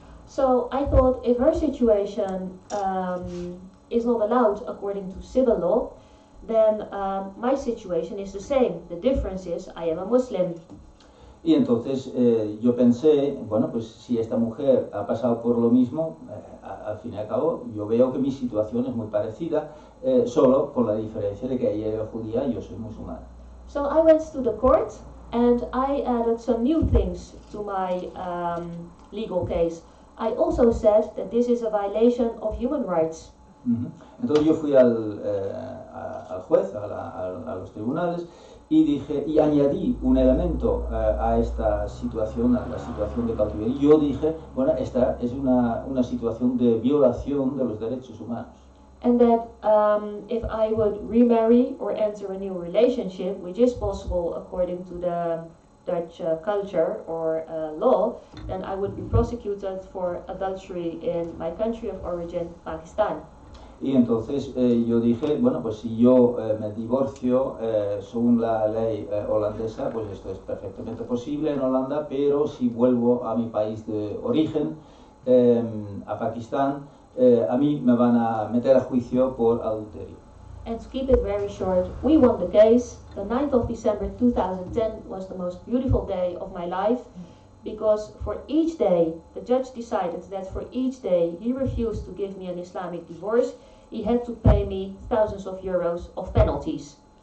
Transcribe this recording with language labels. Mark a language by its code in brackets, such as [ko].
[en] So I thought if her situation is not allowed according to civil law, then my situation is the same. The difference is I am a Muslim. [es] Y entonces yo pensé, bueno, pues si esta mujer ha pasado por lo mismo, al fin y al cabo yo veo que mi situación es muy parecida, solo con la diferencia de que ella era judía y yo soy musulmana. [en] So I went to the court and I added some new things to my legal case. I also said that this is a violation of human rights. [es] Entonces yo fui al juez, a los tribunales, y dije, y añadí un elemento a esta situación, a la situación de cautiverio. Yo dije, bueno, esta es una situación de violación de los derechos humanos. [en] And that if I would remarry or enter a new relationship, which is possible according to the Dutch culture or law, then I would be prosecuted for adultery in my country of origin, Pakistan. [es] Y entonces yo dije, bueno, pues si yo me divorcio según la ley holandesa, pues esto es perfectamente posible en Holanda, pero si vuelvo a mi país de origen, a Pakistán, a mí me van a meter a juicio por adulterio. [en] And to keep it very short, we won the case. The 9th of December 2010 was the most beautiful day of my life, because for each day, the judge decided that for each day he refused to give me an Islamic divorce, he had to pay me thousands of euros of penalties.